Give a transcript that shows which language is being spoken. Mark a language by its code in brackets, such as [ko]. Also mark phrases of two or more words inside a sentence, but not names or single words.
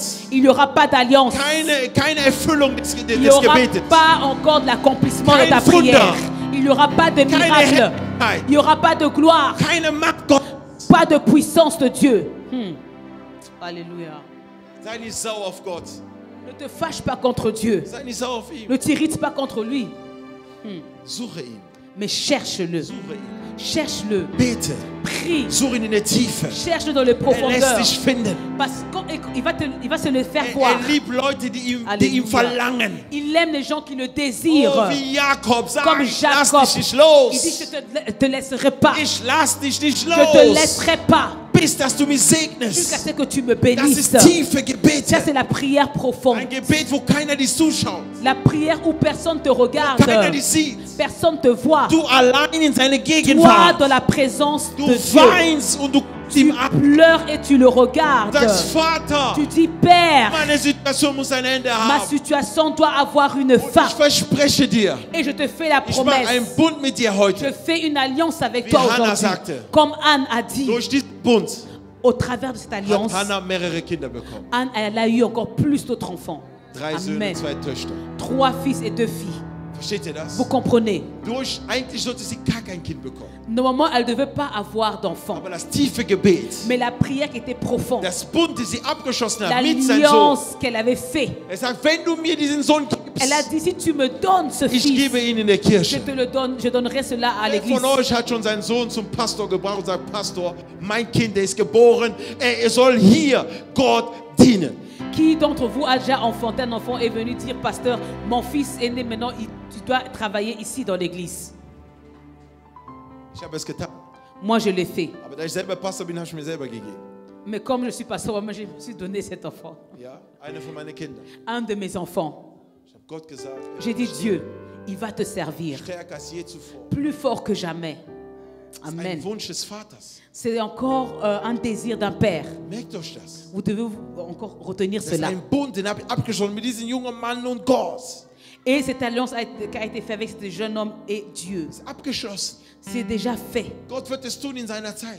[fr] Il n'y aura pas d'alliance. [de] keine Erfüllung des [fr] Il n'y aura [de] Gebetes. [fr] pas encore de l'accomplissement de ta [de] Kein Wunder. [fr] prière. Il n'y aura pas de [de] Keine [fr] miracle. [de] Herrlichkeit. [fr] Il n'y aura pas de gloire. Keine Macht Gottes. Pas de puissance de Dieu. Alléluia. [de] Sei nicht sauer auf Gott. [fr] Ne te fâche pas contre Dieu. [de] Sei nicht sauer auf ihn. [fr] Ne t'irrite pas contre lui. [de] Suche ihn. [fr] Mais cherche-le. [de] Suche ihn. [fr] Cherche-le. [de] Bete. [fr] Prie. [de] Suche ihn in der Tiefe. [fr] Cherche-le dans les [de] Er lässt [fr] profondeurs. [de] dich finden. [fr] Parce qu'il va se le faire voir. [de] Er liebt Leute, die ihm [fr] Alléluia. [de] verlangen. [fr] Il aime les gens qui le désirent. [de] Oh, wie Jakob sagt, [fr] Comme [de] ich lass [fr] Jacob. [de] dich nicht [fr] Il [de] los. [fr] dit, je ne te laisserai pas. [de] Ich lass dich nicht [fr] Je ne te [de] los. [fr] laisserai pas. [de] Bis, dass du mich [fr] Jusqu'à [de] segnest. [fr] ce que tu me [de] Das [fr] bénisses. [de] ist tiefe Gebete. [fr] Ça, c'est la prière profonde. [de] Ein Gebet, wo keiner dich zuschaut. [fr] La prière où personne te regarde. [de] Keiner dich sieht. [fr] Personne te voit. [de] Du allein in seine [fr] Toi, [de] Gegenwart. [fr] dans la présence [de] Du [fr] de Dieu. [de] weinst und du guckst [fr] Tu [de] ihm an. [fr] pleures et tu le regardes. [de] Sagst, Vater, [fr] Tu dis, Père, [de] meine Situation muss ein Ende [fr] ma [de] haben. [fr] situation doit avoir une fin. [de] Ich verspreche dir, [fr] Et je te fais la [de] ich mache einen [fr] promesse. [de] Bund mit dir [fr] Je [de] heute. [fr] fais une alliance avec [de] Wie [fr] toi [de] Hannah [fr] aujourd'hui. [de] sagte. [fr] Comme Anne a dit, [de] Durch diesen Bund [fr] au travers de cette [de] hat [fr] alliance, [de] Hannah mehrere Kinder bekommen. [fr] Anne, elle a eu encore plus d'autres enfants. [de] 3 Söhne, [fr] Amen. [de] 2 Töchter. [fr] 3 fils et 2 filles. [de] Versteht ihr das? [fr] Vous comprenez? [de] Eigentlich sollte sie gar kein Kind bekommen. [fr] Normalement, elle ne devait pas avoir d'enfants. [de] Aber das tiefe Gebet, [fr] Mais la prière qui était profonde, [de] das Bund, die sie abgeschlossen hat mit seinem Sohn. [fr] l'alliance qu'elle avait fait, [de] Sagt, wenn du mir diesen Sohn [fr] elle a [de] gibst, [fr] dit, si tu me donnes ce [de] ich [fr] fils, [de] gebe ihn in der [fr] je [de] Kirche. [fr] te le donne, je donnerai cela à [de] Wer [fr] l'église. [de] von euch hat schon seinen Sohn zum Pastor gebracht und sagt, Pastor, mein Kind, der ist geboren, er soll hier Gott dienen. [fr] Qui d'entre vous a déjà enfanté un enfant et est venu dire, pasteur, mon fils est né maintenant, tu dois travailler ici dans l'église. [de] Ich habe es getan. [fr] Moi, je l'ai fait. [de] Aber da ich selber Pastor bin, habe ich mir selber gegeben. [fr] Mais comme je suis pasteur, moi, je me suis donné cet enfant. [de] Ja, eine von meinen Kindern. [fr] Un de mes enfants. [de] Ich habe Gott gesagt, [fr] J'ai dit, Dieu, il va te servir [de] stärker als je zuvor. [fr] plus fort que jamais. [de] Das ist ein [fr] Amen. [de] Wunsch des Vaters. [fr] C'est encore un désir d'un père. [de] Merkt euch das. [fr] Vous devez encore retenir [de] Das ist [fr] cela. [de] ein Bund, den habe ich abgeschlossen mit diesem jungen Mann und Gott. [fr] Et cette alliance qui a été faite avec ce jeune homme et Dieu, [de] Das ist abgeschlossen. [fr] c'est déjà fait. [de] Gott wird es tun in seiner Zeit.